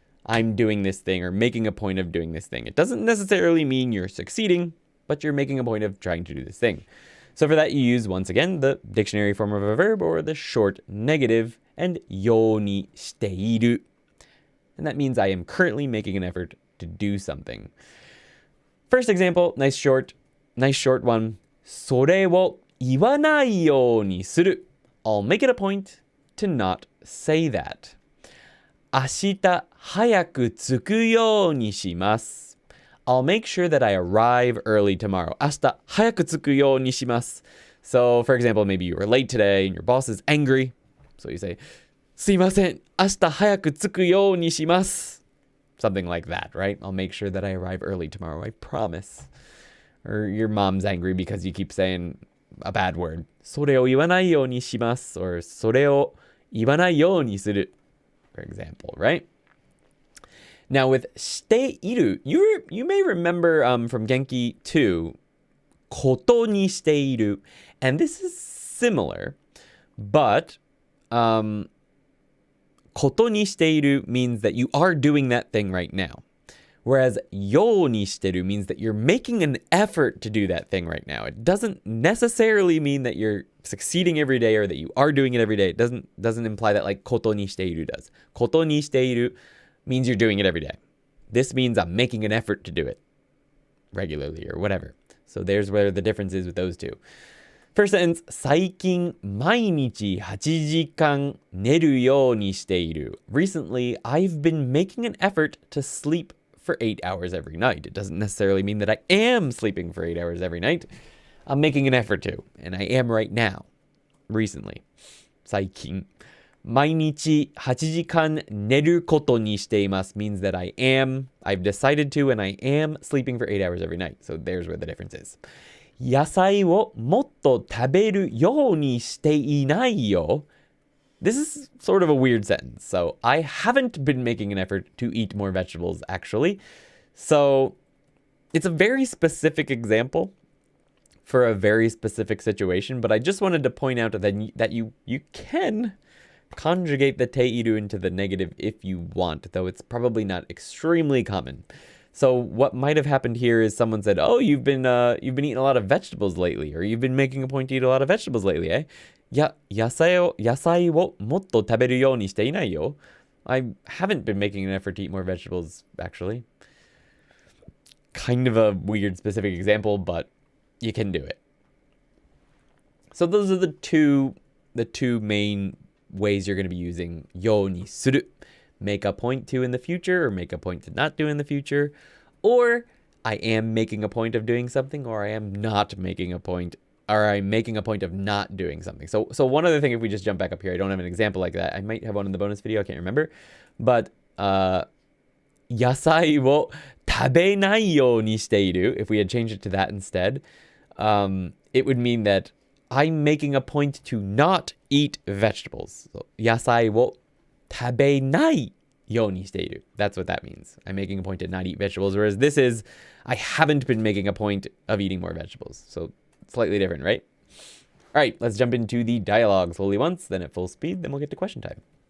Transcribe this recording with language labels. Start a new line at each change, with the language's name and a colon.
English: I'm doing this thing or making a point of doing this thing. It doesn't necessarily mean you're succeeding, but you're making a point of trying to do this thing. So for that, you use, once again, the dictionary form of a verb or the short negative and ようにしている. And that means I am currently making an effort to do something. First example, nice short one.
Japanese: それを言わないようにする.
English: I'll make it a point to not say that.
Japanese: 明日早く着くようにします.
English: I'll make sure that I arrive early tomorrow.
Japanese: 明日早く着くようにします.
English: So, for example, maybe you were late today and your boss is angry. So you say,
Japanese: すいません、明日早く着くようにします.
English: Something like that, right? I'll make sure that I arrive early tomorrow. I promise. Or your mom's angry because you keep saying a bad word.
Japanese: それを言わないようにします.Or それを言わないようにする.
English: For example, right? Now with している, you may remember from Genki 2, ことにしている. And this is similar, but ことにしている means that you are doing that thing right now. Whereas ようにしてる means that you're making an effort to do that thing right now. It doesn't necessarily mean that you're succeeding every day or that you are doing it every day. It doesn't imply that like ことにしている does. ことにしている means you're doing it every day. This means I'm making an effort to do it regularly or whatever. So there's where the difference is with those two. First sentence,
Japanese: 最近毎日8時間寝るようにしている.
English: Recently, I've been making an effort to sleep for 8 hours every night. It doesn't necessarily mean that I am sleeping for 8 hours every night. I'm making an effort to, and I am right now. Recently.
Japanese: 最近毎日8時間寝ることにしています
English: means that I've decided to and I am sleeping for 8 hours every night. So there's where the difference is.
Japanese: 野菜をもっと食べるようにしていないよ.
English: This is sort of a weird sentence. So I haven't been making an effort to eat more vegetables, actually. So it's a very specific example for a very specific situation, but I just wanted to point out that you can conjugate the teiru into the negative if you want, though it's probably not extremely common. So what might have happened here is someone said, "Oh, you've been eating a lot of vegetables lately, or you've been making a point to eat a lot of vegetables lately, eh?"
Japanese: 野菜をもっと食べるようにしていないよ.
English: I haven't been making an effort to eat more vegetables, actually. Kind of a weird specific example, but you can do it. So those are the two main ways you're going to be using ようにする. Make a point to in the future, or make a point to not do in the future, or I am making a point of doing something, or I am not making a point or I'm making a point of not doing something. So one other thing, if we just jump back up here, I don't have an example like that. I might have one in the bonus video, I can't remember. But
Japanese: 野菜を食べないようにしている,
English: if we had changed it to that instead, it would mean that I'm making a point to not eat vegetables.
Japanese: So, 野菜を食べないようにしている.
English: That's what that means. I'm making a point to not eat vegetables, whereas this is, I haven't been making a point of eating more vegetables. So slightly different, right? All right, let's jump into the dialogue slowly once, then at full speed, then we'll get to question time.